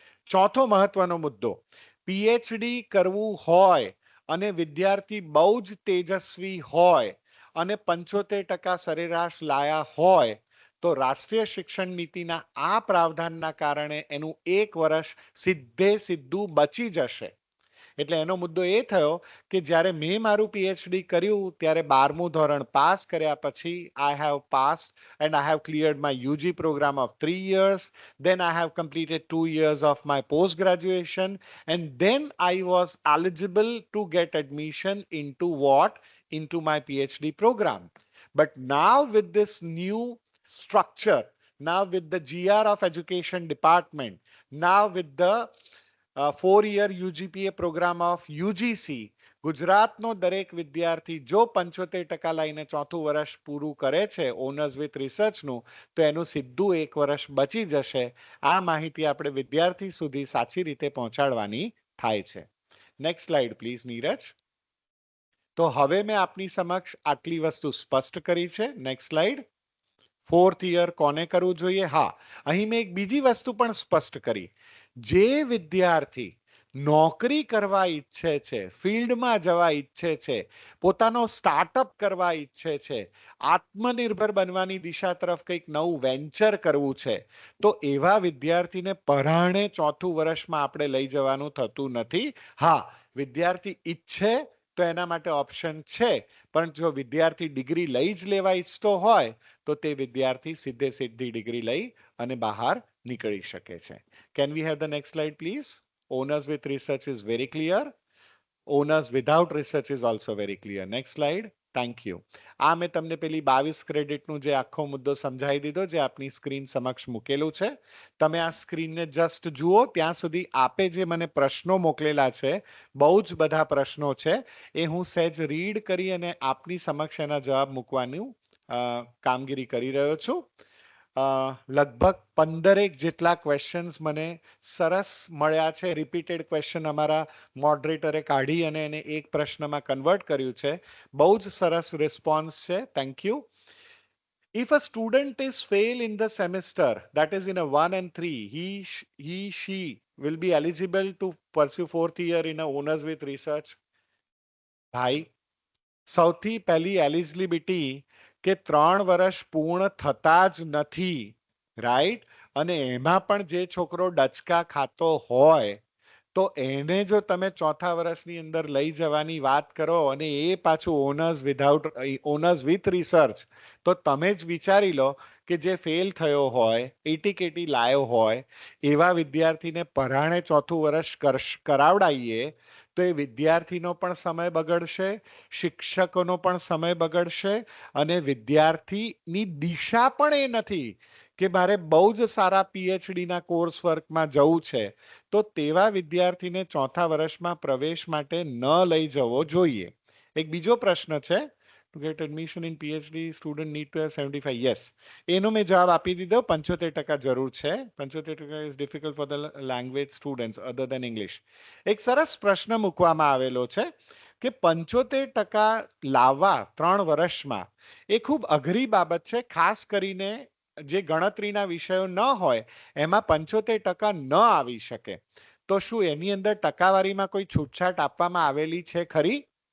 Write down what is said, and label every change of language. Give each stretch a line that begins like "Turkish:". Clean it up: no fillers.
Gujarati: ચોથો મહત્વનો મુદ્દો, પીએચડી કરવું હોય અને વિદ્યાર્થી બહુ જ તેજસ્વી હોય અને 75% સરેરાશ લાયા હોય તો રાષ્ટ્રીય શિક્ષણ નીતિના આ પ્રાવધાનના કારણે એનું 1 વર્ષ સીધું બચી જશે. એટલે એનો મુદ્દો એ થયો કે જ્યારે મેં મારું પીએચડી કર્યું ત્યારે 12મું ધોરણ પાસ કર્યા પછી
English: I have passed and I have cleared my UG program of 3 years. Then I have completed 2 years of my post graduation and then I was eligible to get admission into what? Into my PhD program. But now with this new structure, now with the GR of Education Department, now with the 4-year UGPA program of UGC,
Gujarati: ગુજરાતનો દરેક વિદ્યાર્થી જો 75% લઈને 4થું વર્ષ પૂરું કરે છે owners with રિસર્ચનું તો એનું સીધું 1 વર્ષ બચી જશે. આ માહિતી આપણે વિદ્યાર્થી સુધી સાચી રીતે પહોંચાડવાની થાય છે.
English: next slide please
Gujarati: Neeraj. તો હવે મેં આપની સમક્ષ આટલી વસ્તુ સ્પષ્ટ કરી છે.
English: Next slide.
Gujarati: 4th યર કોને કરવું જોઈએ? હા, અહીં મેં એક બીજી વસ્તુ પણ સ્પષ્ટ કરી. જે વિદ્યાર્થી નોકરી કરવા ઈચ્છે છે, ફિલ્ડમાં જવા ઈચ્છે છે, પોતાનો સ્ટાર્ટઅપ કરવા ઈચ્છે છે, આત્મનિર્ભર બનવાની દિશા તરફ કંઈક નવું વેન્ચર કરવું છે, તો એવા વિદ્યાર્થીને પરાણે 4થું વર્ષમાં આપણે લઈ જવાનું થતું નથી. હા, વિદ્યાર્થી ઈચ્છે તો એના માટે ઓપ્શન છે, પણ જો વિદ્યાર્થી ડિગ્રી લઈ જ લેવા ઈચ્છતો હોય તો તે વિદ્યાર્થી સીધી ડિગ્રી લઈ અને બહાર નીકળી શકે છે.
English: Can we have the next slide please? Owners with research is very clear. Owners without research is also very clear. Next slide. Thank you.
Gujarati: આ મેં તમને પેલી 22 ક્રેડિટનું જે આખો મુદ્દો સમજાવી દીધો જે આપની સ્ક્રીન સમક્ષ મૂકેલું છે. તમે આ સ્ક્રીનને જસ્ટ જુઓ ત્યાં સુધી આપે જે મને પ્રશ્નો મોકલેલા છે, બહુ જ બધા પ્રશ્નો છે, એ હું સહેજ રીડ કરી અને આપની સમક્ષ એના જવાબ મૂકવાનું કામગીરી કરી રહ્યો છું. લગભગ 15 જેટલા ક્વેશ્ચન્સ મને સરસ મળ્યા છે. રિપીટેડ ક્વેશ્ચન અમારા મોડરેટરે કાઢી અને એને એક પ્રશ્નમાં કન્વર્ટ કર્યું છે. બહુ જ સરસ રિસ્પોન્સ છે.
English: Thank you. If a student is fail in the semester, that is in a 1 and 3, she will be eligible to pursue 4th year in a honors with research.
Gujarati: ભાઈ, સૌથી પહેલી એલિજિબિલિટી કે 3 વર્ષ પૂર્ણ થતા જ નથી, રાઈટ? અને એમાં પણ જે છોકરો ડચકા ખાતો હોય તો એને જો તમે ચોથા વર્ષની અંદર લઈ જવાની વાત કરો અને એ પાછું ઓનર્સ વિથ રિસર્ચ, તો તમે જ વિચારી લો કે જે ફેલ થયો હોય, એટીકેટી લાયો હોય એવા વિદ્યાર્થીને પરાણે ચોથું વર્ષ કરાવડાવીએ તો એ વિદ્યાર્થીનો પણ સમય બગડશે, શિક્ષકોનો પણ સમય બગડશે અને વિદ્યાર્થીની દિશા પણ એ નથી કે મારે બહુ જ સારા પીએચડીના કોર્સ વર્કમાં જવું છે, તો તેવા વિદ્યાર્થીને ચોથા વર્ષમાં પ્રવેશ માટે ન લઈ જવો જોઈએ. એક બીજો પ્રશ્ન છે,
English: to get admission in PhD student need to have 75.
Gujarati: yes, એનો મેં જવાબ આપી દીધો. 75% જરૂર છે.
English: 75% is difficult for the language students other than English.
Gujarati: એક સરસ પ્રશ્ન મૂકવામાં આવેલો છે કે 75% લાવવા 3 વર્ષમાં એ ખૂબ અઘરી બાબત છે, ખાસ કરીને જે ગણતરીના વિષયો ન હોય એમાં 75% ન આવી શકે. તો શું એની અંદર ટકાવારીમાં કોઈ છૂટછાટ આપવામાં આવેલી છે ખરી?